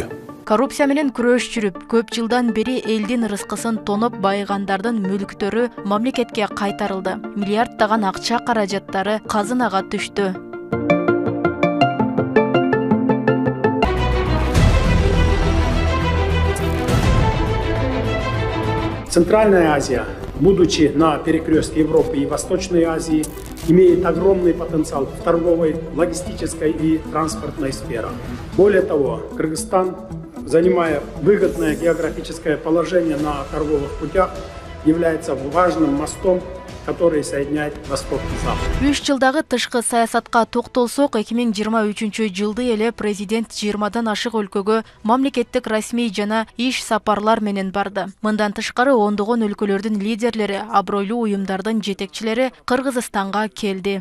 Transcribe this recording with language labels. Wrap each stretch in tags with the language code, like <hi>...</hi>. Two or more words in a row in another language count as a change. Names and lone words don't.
<ky>Коррупция менен күрөш жүрүп, көп жылдан бери элдин рызкысын тоноп байгандардын мүлктөрү мамлекетке кайтарылды. Миллиарддаган акча каражаттары казынага түштү.</ky> <ru>Центральная Азия, будучи на перекрестке Европы и Восточной Азии, имеет огромный потенциал в торговой, логистической и транспортной сферах. Более того, Кыргызстан, занимая выгодное географическое положение на торговых путях, является важным мостом, который соединяет Восток и Запад.</ru> <ky>3 жылдагы тышкы саясатка токтолсок, 2023 жылды эле президент 20дан ашык өлкөгө мамлекеттик расмий жана иш сапарлар менен барды. Мындан тышкары ондогон өлкөлөрдүн лидерлери, абройлуу уюмдардын жетекчилери Кыргызстанга келди.</ky>